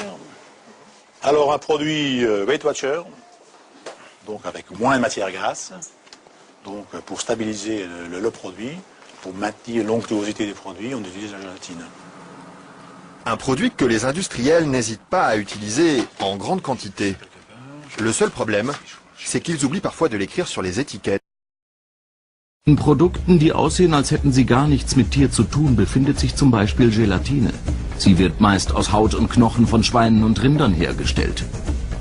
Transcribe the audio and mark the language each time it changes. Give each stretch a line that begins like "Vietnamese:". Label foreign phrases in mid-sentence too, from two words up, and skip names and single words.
French: Alors un produit Weight Watcher, donc avec moins de matière grasse, donc pour stabiliser le produit, pour maintenir l'onctuosité des produits, on utilise la gélatine. Un produit que les industriels n'hésitent pas à utiliser en grande quantité. Le seul problème, c'est qu'ils oublient parfois de l'écrire sur les étiquettes.
German: In Produkten, die aussehen, als hätten sie gar nichts mit Tier zu tun, befindet sich zum Beispiel Gelatine. Sie wird meist aus Haut und Knochen von Schweinen und Rindern hergestellt.